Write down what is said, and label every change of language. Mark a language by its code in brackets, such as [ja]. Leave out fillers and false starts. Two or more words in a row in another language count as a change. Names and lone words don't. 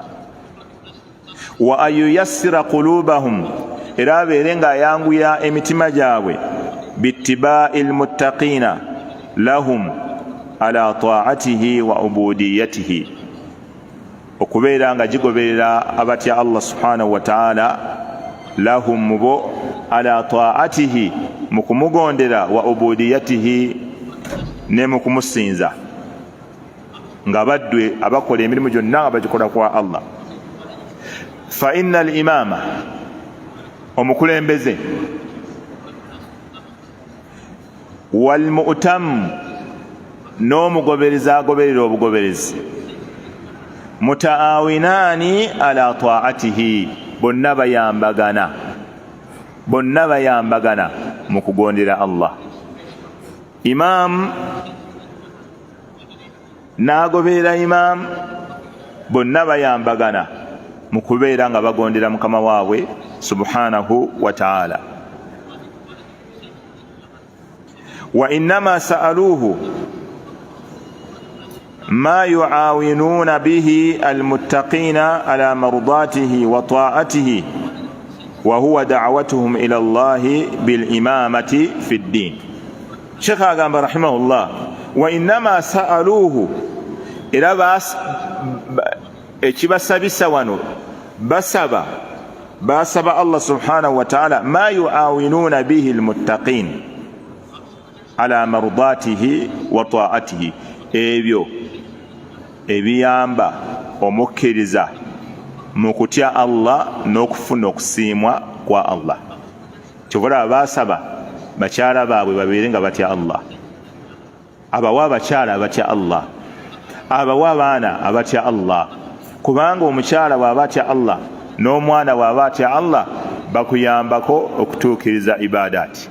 [ar] وأن ييسر قلوبهم, [lg] era abeere ng'ayanguya emitima gyabwe, [ar] باتباع المتقين لهم على طاعته وعبوديته, [lg] okubeera nga gigoberera abatya Allah [ar] سبحانه وتعالى, lahum mubo, على طاعته, [lg] mu kumugondera, [ar] وعبوديته, [lg] ne mu kumusinza, nga baddwe abakola emirimu gyonna nga bagikola kwa Allah. [ar] فإن الإمام, [lg] omukulembeze, [ar] والمؤتم, [lg] n'omugobereza agoberera obugoberezi, [ar] متعاونان على طاعته, [lg] bonna bayambagana mu kugondera Allah. Imam n'agoberera imam, bonna bayambagana mu kubeera nga bagondera mukama waabwe [ar] subhanahu wa ta'ala. وإنما سألوه ما يعاونون به المتقين على مرضاته وطاعته وهو دعوتهم إلى الله بالإمامة في الدين. [lg] Sheikh agamba [ar] رحمه الله وإنما سألوه, [lg] era ekibasabisa wano basaba Allah [ar] سبحانه وتعالى ما يعاونون به المتقين على مرضاته وطاعته, [lg] ebyo ebiyamba omukkiriza mu kutya Allah n'okufuna okusiimwa kwa Allah. Kyobula basaba bakyala baabwe babeere nga batya Allah, abawa abakyala abatya Allah, abawa abaana abatya Allah, kubanga omukyala bw'aba atya Allah n'omwana bw'aba atya Allah bakuyambako okutuukiriza ibadaati.